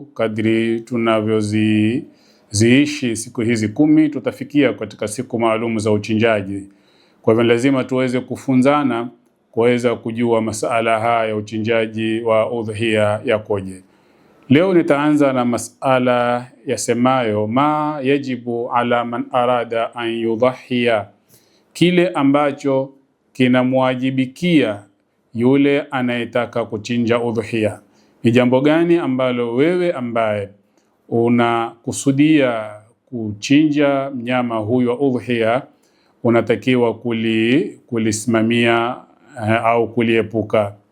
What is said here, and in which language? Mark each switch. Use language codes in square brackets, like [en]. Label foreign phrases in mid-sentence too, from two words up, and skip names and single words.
[sw] Kadri tunavyoziishi siku hizi 10, tutafikia katika siku maalum za uchinjaji. Kwa hivyo lazima tuweze kufunzana kuweza kujua masala haya ya uchinjaji wa udhiya yakoje. Leo nitaanza na masala yasemayo [ar] ma yajibu ala man arada an yudhiya, [sw] kile ambacho kinamwajibikia yule anayetaka kuchinja udhiya. Ni jambo gani ambalo wewe ambaye unakusudia kuchinja mnyama huyu wa udhiya unatakiwa kulisimamia au kuliepuka?